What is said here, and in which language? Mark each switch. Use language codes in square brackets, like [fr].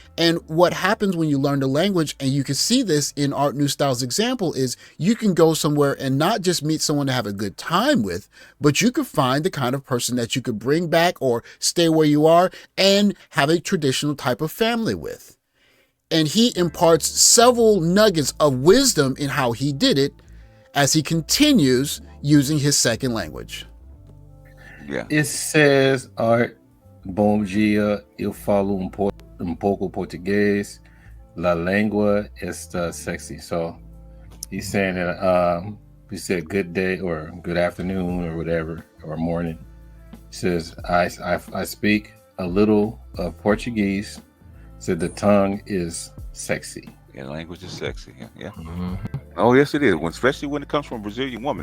[en] And what happens when you learn the language, and you can see this in Art New Style's example, is you can go somewhere and not just meet someone to have a good time with, but you could find the kind of person that you could bring back or stay where you are and have a traditional type of family with. And he imparts several nuggets of wisdom in how he did it as he continues using his second language. Yeah. [pt] It says, Art, bom dia, eu falo pouco português, [es] la lengua está sexy. [en] So he's saying that he said good day or good afternoon or whatever, or morning. He says, I speak a little of Portuguese, so the tongue is sexy. Yeah, the language is sexy. Yeah. Mm-hmm. Oh, yes, it is. Especially when it comes from a Brazilian woman.